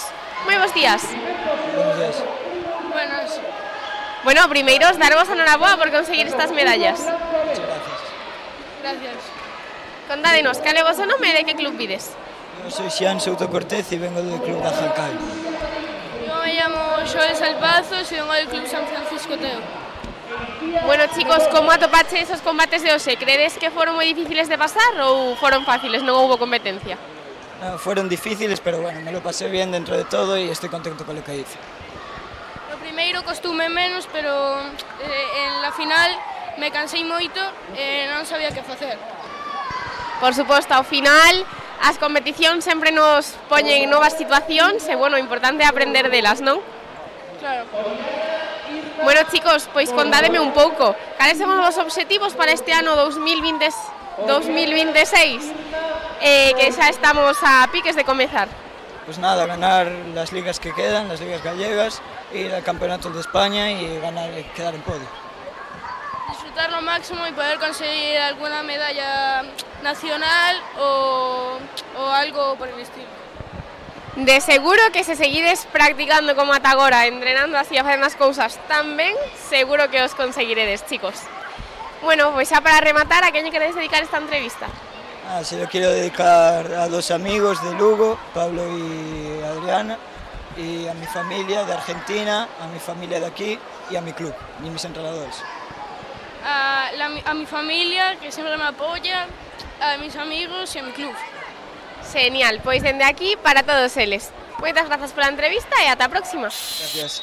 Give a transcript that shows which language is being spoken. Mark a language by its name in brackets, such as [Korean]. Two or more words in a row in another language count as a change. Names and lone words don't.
[Galician] Moi bons días. [Spanish] Buenos días. Buenos. [Galician] Bueno, primeiros, darvos a noraboa por conseguir estas medallas. [Spanish] Muchas gracias. Gracias. [Galician] Contádenos, cal é o voso nome e de que club vides? [Spanish] Yo soy Xian Souto Cortés y vengo del Club de Ajancay. Yo me llamo Joel Salpazos y vengo del Club San Francisco Teo. [Galician] Bueno, chicos, como atopache esos combates de hoxe? Credes que foron moi difíciles de pasar ou foron fáciles, non houbo competencia? [Spanish] No, fueron difíciles, pero bueno, me lo pasé bien dentro de todo y estoy contento con lo que hice. [Galician] O primeiro costume menos, pero [Spanish] en la final [Galician] me cansei moito e non sabía que facer. Por suposto, ao final as competicións sempre nos poñen novas situacións e, bueno, o importante é aprender delas, non? Claro. Bueno, chicos, pois contádeme un pouco. Cales son os obxectivos para este ano 2026? Que xa estamos a piques de comezar. [Spanish] Pues nada, ganar las ligas que quedan, las ligas gallegas, ir al campeonato de España y quedar en podio. Disfrutar lo máximo y poder conseguir alguna medalla nacional o algo por el estilo. [Galician] De seguro que se seguides practicando como ata agora, entrenando así a facer as cousas tan ben, seguro que os conseguiredes, chicos. Bueno, pois xa para rematar, a quen lle queredes dedicar esta entrevista? [Spanish] Se lo quiero dedicar a dos amigos de Lugo, Pablo y Adriana, y a mi familia de Argentina, a mi familia de aquí y a mi club, y mis entrenadores. A mi familia, que siempre me apoya, a mis amigos y a mi club. [Galician] Genial, pois dende aquí para todos eles. Moitas grazas pola entrevista e ata a próxima. [Spanish] Gracias.